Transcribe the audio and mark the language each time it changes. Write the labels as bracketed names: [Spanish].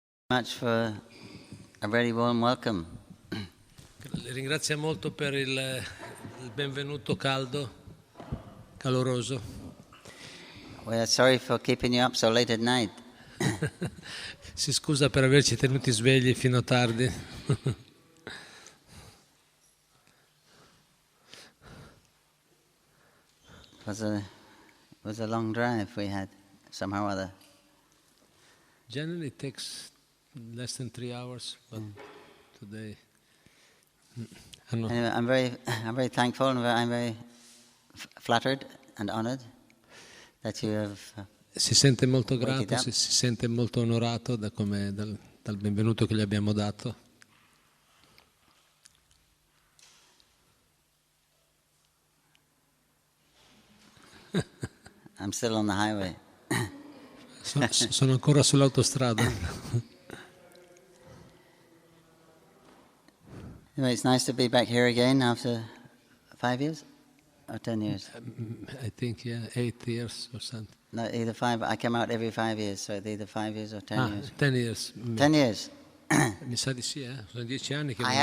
[English] Much for a very warm welcome. [Italian] Le ringrazio molto per il benvenuto caldo, caloroso. [English] We're sorry for keeping you up so late at night. [Italian] Si scusa per averci tenuti svegli fino a tardi. [English] It was a long drive we had, somehow or other. Generally it takes less than 3 hours, but today... Anyway, I'm very thankful and I'm very flattered and honored that you have. [Italian] Si sente molto grato, si sente molto onorato dal benvenuto che gli abbiamo dato. [English] I'm still on the highway. [Italian] Sono ancora sull'autostrada. [English] Anyway, it's nice to be back here again after 5 years or 10 years. I think 8 years or something. No, either 5. I come out every 5 years, so it's either 5 years or 10 years. 10 years. 10 years. [Italian] Mi sa di sì, Sono 10 anni che...